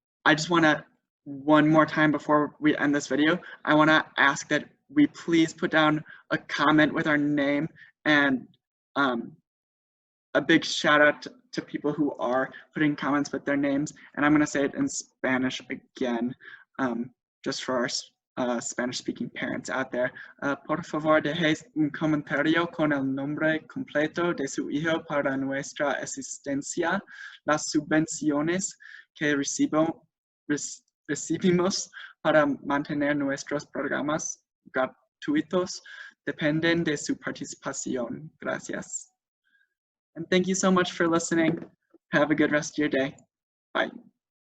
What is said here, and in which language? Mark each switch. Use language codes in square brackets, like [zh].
[en] I just want to, one more time before we end this video, I want to ask that we please put down a comment with our name, and a big shout out to people who are putting comments with their names. And I'm going to say it in Spanish again, just for our Spanish-speaking parents out there. [es] Por favor, dejéis un comentario con el nombre completo de su hijo para nuestra asistencia. Las subvenciones que recibimos para mantener nuestros programas gratuitos dependen de su participación. Gracias. [en] And thank you so much for listening. Have a good rest of your day. Bye.